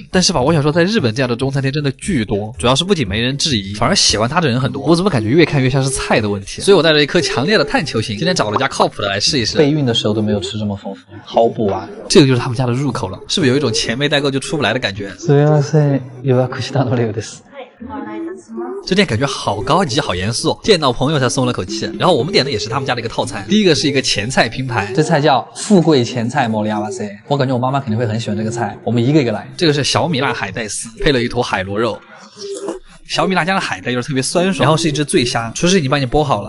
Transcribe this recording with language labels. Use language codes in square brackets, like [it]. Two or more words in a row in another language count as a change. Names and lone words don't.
[zh] 但是吧，我想说在日本这样的中餐厅真的巨多，主要是不仅没人质疑，反而喜欢它的人很多。我怎么感觉越看越像是菜的问题？所以我带着一颗强烈的探求心，今天找了家靠谱的来试一试。备孕的时候都没有吃这么丰富，好补完。这个就是他们家的入口了，是不是有一种钱没带够就出不来的感觉？ [ja] すみません、予約したのレオです。 [zh] 这店感觉好高级好严肃，见到朋友才松了口气。然后我们点的也是他们家的一个套餐，第一个是一个前菜拼盘，这菜叫富贵前菜莫里亚瓦塞，我感觉我妈妈肯定会很喜欢这个菜，我们一个一个来。这个是小米辣海带丝，配了一坨海螺肉。小米辣酱的海带就是特别酸爽，然后是一只醉虾，厨师已经帮你剥好了。